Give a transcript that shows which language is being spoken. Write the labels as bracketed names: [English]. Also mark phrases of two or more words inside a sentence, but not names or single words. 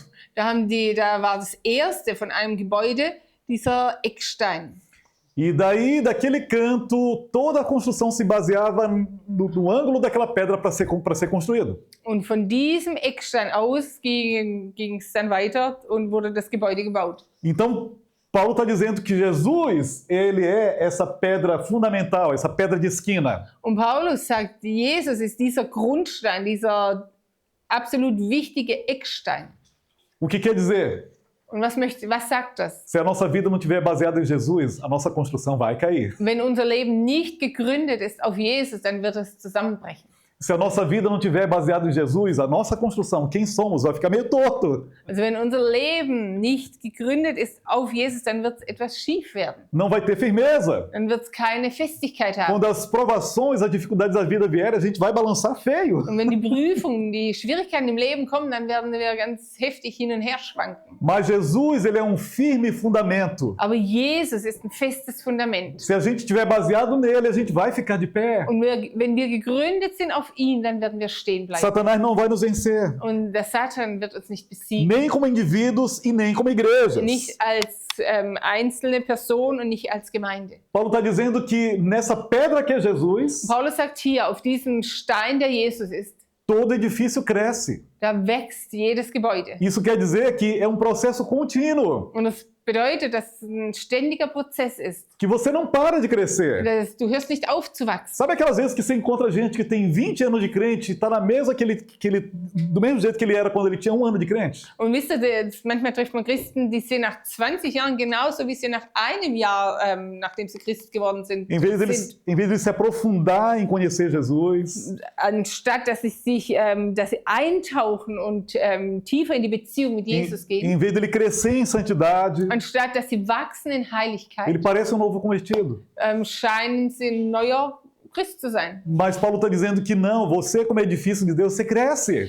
[German] da war das erste von einem Gebäude dieser Eckstein. [Portuguese] E daí, daquele canto, toda a construção se baseava no ângulo daquela pedra para ser construído. [German] Und von diesem Eckstein aus ging es dann weiter und wurde das Gebäude gebaut. [Portuguese] Então, Paulo está dizendo que Jesus, ele é essa pedra fundamental, essa pedra de esquina. [German] Und Paulus sagt, Jesus ist dieser Grundstein, dieser absolut wichtige Eckstein. [Portuguese] O que quer dizer? [German] Und was sagt das? [Portuguese] Se a nossa vida não estiver baseada em Jesus, a nossa construção vai cair. [German] Wenn unser Leben nicht gegründet ist auf Jesus, dann wird es zusammenbrechen. [Portuguese] Se a nossa vida não estiver baseada em Jesus, a nossa construção, quem somos, vai ficar meio torto. [German] Also wenn unser Leben nicht gegründet ist auf Jesus, dann wird es etwas schief werden. [Portuguese] Não vai ter firmeza. [German] Dann wird es keine Festigkeit haben. [Portuguese] Quando as provações, as dificuldades da vida vierem, a gente vai balançar feio. [German] Und wenn die Prüfungen, die Schwierigkeiten im Leben kommen, dann werden wir ganz heftig hin und her schwanken. [Portuguese] Mas Jesus, ele é um firme fundamento. [German] Aber Jesus ist ein festes Fundament. [Portuguese] Se a gente estiver baseado nele, a gente vai ficar de pé. [German] Und wenn wir gegründet sind auf ihn, dann werden wir stehen bleiben. [Portuguese] Satanás não vai nos vencer. [German] Und der Satan wird uns nicht besiegen. [Portuguese] Nem como indivíduos e nem como igrejas. [German] Nicht als einzelne Person und nicht als Gemeinde. [Portuguese] Paulo está dizendo que nessa pedra que é Jesus, [German] Paulus sagt hier, auf diesem Stein, der Jesus ist, [Portuguese] todo edifício cresce. [German] da wächst jedes Gebäude. [Portuguese] Isso quer dizer que é um processo contínuo, [German] Und das bedeutet, dass es ein ständiger Prozess ist. [Portuguese] que você não para de crescer. [German] Du hörst nicht auf zu wachsen. [Portuguese] Sabe aquelas vezes que você encontra gente que tem 20 anos de crente e está na mesa do mesmo jeito que ele era quando ele tinha 1 ano de crente? [German] Und wisst ihr, manchmal trifft man Christen, die sind nach 20 Jahren genauso, wie sie nach einem Jahr, nachdem sie Christ geworden sind, [Portuguese] Em vez de eles se aprofundar em conhecer Jesus, [German] anstatt dass sie eintauchen und tiefer in die Beziehung mit Jesus gehen, [Portuguese] em vez de ele crescer em santidade, [German] anstatt dass sie wachsen in [Portuguese] ele [German] Heiligkeit, [Portuguese] parece um novo convertido. [German] scheinen sie ein neuer Christ zu sein. [Portuguese] Mas Paulo está dizendo que não, você como edifício de Deus, você cresce.